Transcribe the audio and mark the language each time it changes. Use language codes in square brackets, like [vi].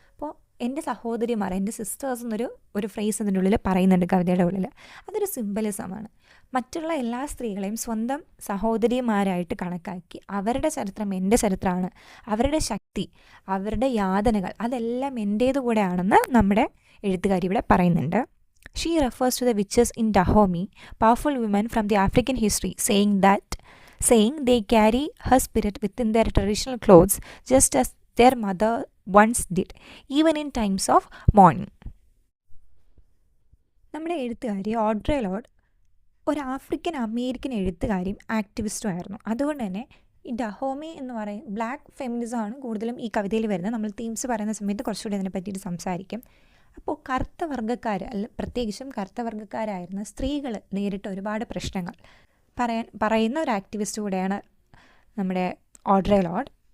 [ml] അപ്പോൾ എൻ്റെ സഹോദരിമാർ, എൻ്റെ സിസ്റ്റേഴ്സ് എന്നൊരു ഫ്രേസ് അതിൻ്റെ ഉള്ളിൽ പറയുന്നുണ്ട് കവിതയുടെ ഉള്ളിൽ. അതൊരു സിംബലിസമാണ്. മറ്റുള്ള എല്ലാ സ്ത്രീകളെയും സ്വന്തം സഹോദരിമാരായിട്ട് കണക്കാക്കി അവരുടെ ചരിത്രം എൻ്റെ ചരിത്രമാണ്, അവരുടെ ശക്തി, അവരുടെ യാതനകൾ അതെല്ലാം എൻ്റേതുകൂടെയാണെന്ന് നമ്മുടെ എഴുത്തുകാരി ഇവിടെ പറയുന്നുണ്ട്. [en] She refers to the witches in Dahomey, powerful women from the African history, saying they carry her spirit within their traditional clothes just as their mother once did, even in times of mourning. [ml] നമ്മുടെ എഴുത്തുകാരി Audrey Lord ഒരു African American എഴുത്തുകാരിയും ആക്ടിവിസ്റ്റും ആയിരുന്നു. അതുകൊണ്ട് തന്നെ ഈ ഡഹോമി എന്ന് പറയും black ഫെമിനിസമാണ് കൂടുതലും ഈ കവിതയിൽ വരുന്നത്. നമ്മൾ തീംസ് പറയുന്ന സമയത്ത് കുറച്ചുകൂടി അതിനെ പറ്റിയിട്ട് സംസാരിക്കും. അപ്പോൾ കറുത്ത വർഗ്ഗക്കാർ, പ്രത്യേകിച്ചും കറുത്ത വർഗ്ഗക്കാരായിരുന്ന സ്ത്രീകൾ നേരിട്ട ഒരുപാട് പ്രശ്നങ്ങൾ പറയുന്ന ഒരു ആക്ടിവിസ്റ്റ് കൂടെയാണ് നമ്മുടെ ഓഡ്രെ ലോർഡ്.